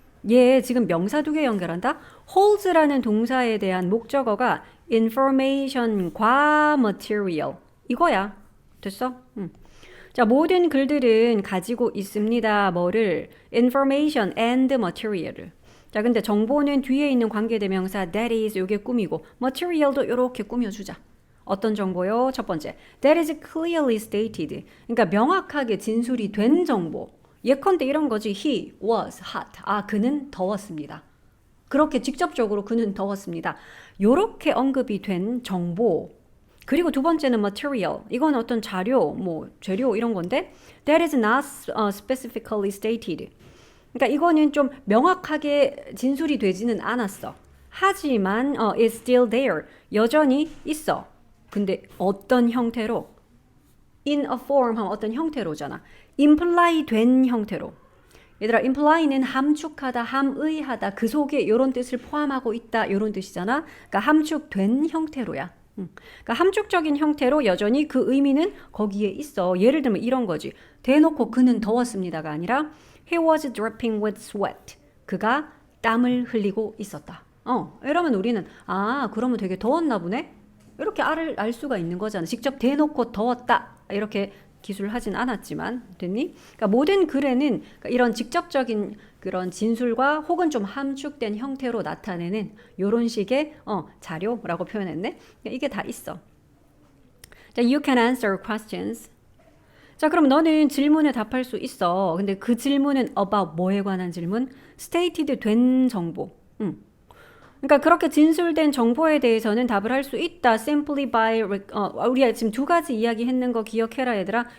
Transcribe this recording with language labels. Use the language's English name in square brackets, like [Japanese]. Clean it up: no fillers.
[Korean] 얘 지금 명사 두 개 연결한다? holds라는 동사에 대한 목적어가 information과 material 이거야. 됐어? 자, 모든 글들은 가지고 있습니다. 뭐를? information and material을. 자, 근데 정보는 뒤에 있는 관계대명사 [English] that is [Korean] 요게 꾸미고 material도 요렇게 꾸며주자. 어떤 정보요? 첫 번째, [English] that is clearly stated. [Korean] 그러니까 명확하게 진술이 된 정보. 예컨대 이런 거지. [English] He was hot. [Korean] 그는 더웠습니다. 그렇게 직접적으로 그는 더웠습니다. 요렇게 언급이 된 정보. 그리고 두 번째는 material. 이건 어떤 자료, 뭐 재료 이런 건데 [English] that is not specifically stated. [Korean] 그러니까 이거는 좀 명확하게 진술이 되지는 않았어. 하지만 [English] it's still there. [Korean] 여전히 있어. 근데 어떤 형태로? [English] in a form [Korean] 하면 어떤 형태로잖아. imply 된 형태로. 얘들아, imply는 함축하다, 함의하다, 그 속에 이런 뜻을 포함하고 있다, 이런 뜻이잖아. 그러니까 함축된 형태로야. 그러니까 함축적인 형태로 여전히 그 의미는 거기에 있어. 예를 들면 이런 거지. 대놓고 그는 더웠습니다가 아니라 [English] he was dripping with sweat. [Korean] 그가 땀을 흘리고 있었다. 이러면 우리는 그러면 되게 더웠나 보네? 이렇게 알 수가 있는 거잖아. 직접 대놓고 더웠다. 이렇게 기술하진 않았지만 됐니? 그러니까 모든 글에는 이런 직접적인 그런 진술과 혹은 좀 함축된 형태로 나타내는 이런 식의 자료라고 표현했네. 그러니까 이게 다 있어. [English] 자, you can answer questions. [Korean] 자, 그럼 너는 질문에 답할 수 있어. 근데 그 질문은 about 뭐에 관한 질문? stated 된 정보. 그러니까 그렇게 진술된 정보에 대해서는 답을 할 수 있다. [English] simply by [Korean] 우리가 지금 두 가지 이야기했는 거 기억해라 얘들아.